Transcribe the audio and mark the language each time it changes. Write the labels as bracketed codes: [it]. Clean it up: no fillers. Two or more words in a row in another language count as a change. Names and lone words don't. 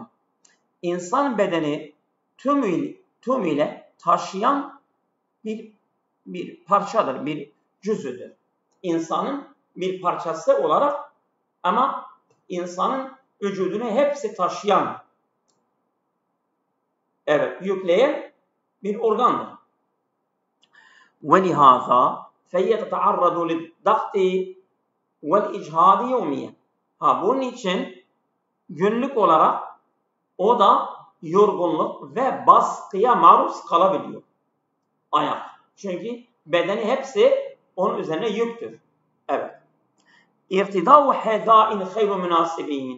[tr] İnsan bedeni tümüyle taşıyan bir parçadır, bir cüzüdür. İnsanın bir parçası olarak, ama insanın vücudunu hepsi taşıyan Evet, yükleyen bir organdır. [ar] وَلِهَذَا فَيَتَتَعَرَّضُ لِلضَّغْطِ وَالْاِجْهَادِ يَوْمِيًا. [tr] Bunun için günlük olarak o da yorgunluk ve baskıya maruz kalabiliyor. Ayak. Çünkü bedeni hepsi onun üzerine yüktür. Evet. [ar] ارتداء حذاء غير مناسب.